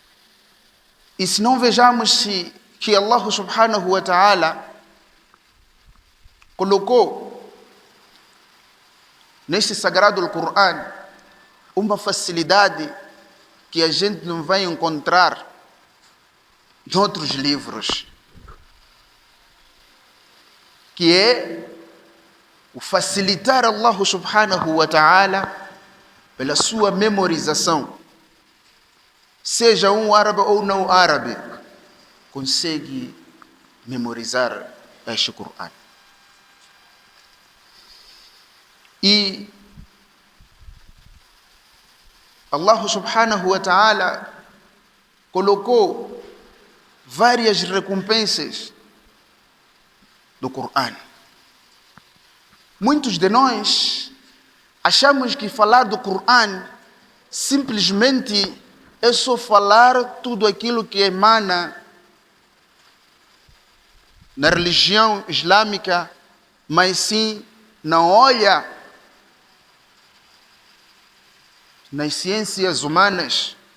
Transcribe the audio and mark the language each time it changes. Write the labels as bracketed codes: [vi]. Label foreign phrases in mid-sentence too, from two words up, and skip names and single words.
[pt] E se não vejamos que Allah [ar] سبحانه وتعالى [pt] colocou neste sagrado Corão uma facilidade que a gente não vai encontrar em outros livros, que é o facilitar Allah [ar] سبحانه وتعالى [pt] pela sua memorização. Seja um árabe ou não árabe, consegue memorizar este Corão. E Allah [ar] سبحانه وتعالى [pt] colocou várias recompensas do Corão. Muitos de nós achamos que falar do Corão simplesmente é só falar tudo aquilo que emana na religião islâmica, mas sim não olha nas ciências humanas.